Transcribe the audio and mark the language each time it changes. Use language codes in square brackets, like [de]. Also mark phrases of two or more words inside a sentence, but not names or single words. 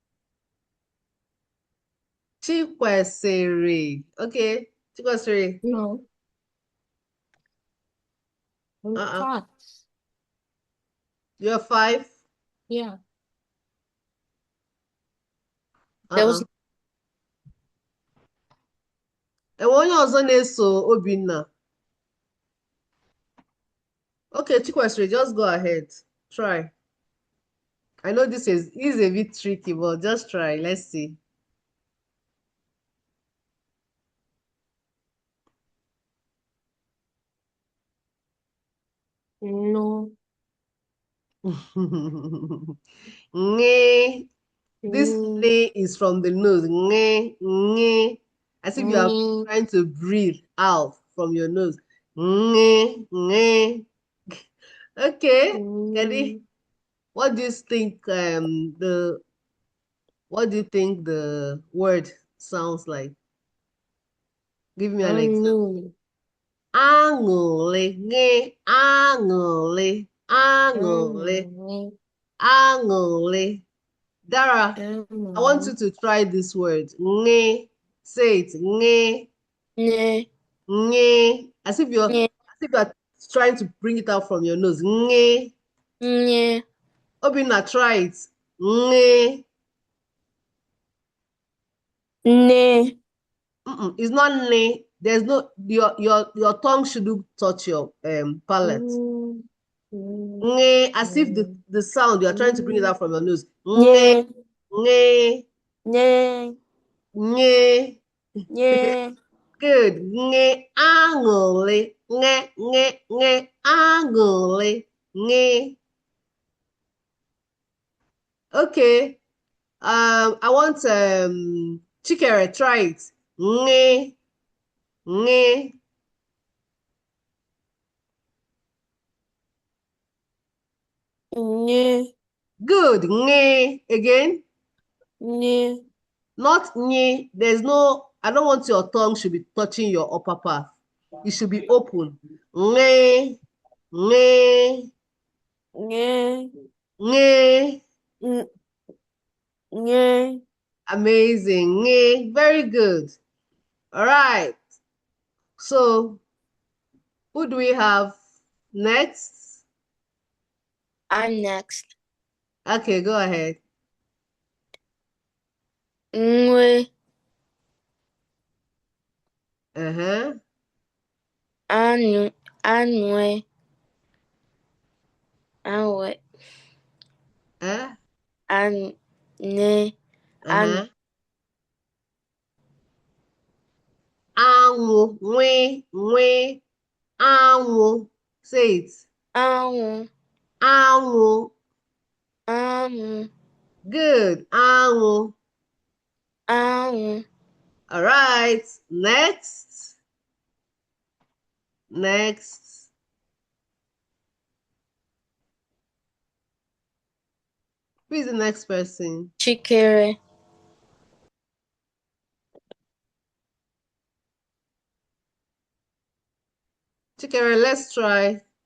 [en] Chikwesiri. Okay, Chikwesiri. No. Uh-uh. 5. You're 5? Yeah. There was [ig] Enwe onye ọzọ na-eso Obinna? [en] Okay, Chikwesiri, just go ahead. Try. I know this is a bit tricky, but just try. Let's see. No. [ig] Nge. [en] This ne is from the nose. [ig] Nge, nge. [en] As if you are trying to breathe out from your nose. [ig] Nge, nge. [en] Okay, Kedi, what do you think what do you think the word sounds like? Give me an example. [ig] Aṅụrị, nge, aṅụrị, aṅụrị, aṅụrị. [en] Dara, I want you to try this word. Nge. Say it. [ig] Nge. ne. Nge. [en] As if you are trying to bring it out from your nose. [ig] Nge. Ne. [en] Obinna, try it. Nge. [ig] Ne. [en] It's not ne. There's no your tongue shouldn't touch your palate. Nge, as if the sound you are trying to bring it out from your nose. [ig] Nge. Nge. Ne. Nge. Ne. Good. Nge aṅụrị. Nge, nge, nge aṅụrị. Nge. [en] Okay. I want Chikere, try it. [ig] Nge. Nge. Ne. [en] Good. Nge. Again. [ig] Ne. [en] Not nye. There's no, I don't want your tongue should be touching your upper part. It should be open. [ig] Nge. Nge. Ne. Nge. Ne. [en] Amazing. Nge. Very good. All right. So, who do we have next? I'm next. Okay, go ahead. [ig] Nwe. Uh-huh. Anue. Anue. Anue. Eh? Ane. Uh-huh. Anwụ, nwe, anwụ. [en] Say it. [ig] Anwụ. Anwụ. Anwụ. [en] Good. Anwụ. [ig] Anwụ. [en] All right. Next. Next. Who is the next person? Chikere. Chikere, let's try.